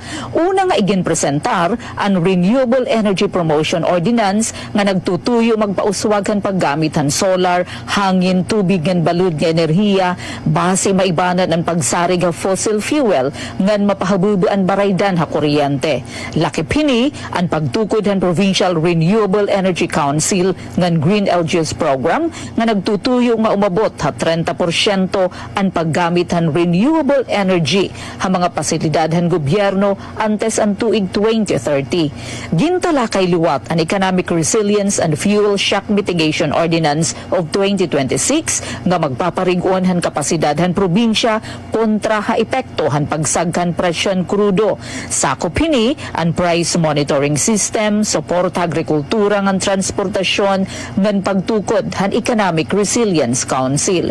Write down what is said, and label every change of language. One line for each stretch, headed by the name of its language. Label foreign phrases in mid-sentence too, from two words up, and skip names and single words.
Waray: Una nga iginpresentar ang Renewable Energy Promotion Ordinance nga nagtutuyo magpauswagan paggamitan solar, hangin, tubig ngan balud nga enerhiya base maibanan ang pagsarig nga
English: fossil fuel
Waray: ngan mapahabubuan baraydan ha kuryente. Lakip hini ang pagtukod han Provincial
English: Renewable Energy
Waray: Council ngan Green LGS program nga nagtutuyo nga umabot ha 30% ang paggamit han renewable energy ha mga pasilidad han gobyerno antes ang tuig 2030. Gintalakay liwat ang Economic Resilience and Fuel Shock Mitigation Ordinance of 2026 nga magpaparig-on han kapasidad han probinsya kontra ha epekto han pagsagkan presyon krudo. Sakop hini ang
English: price monitoring system,
Waray: suporta agrikultura ngan transportasyon ngan pagtukod han Economic Resilience Council.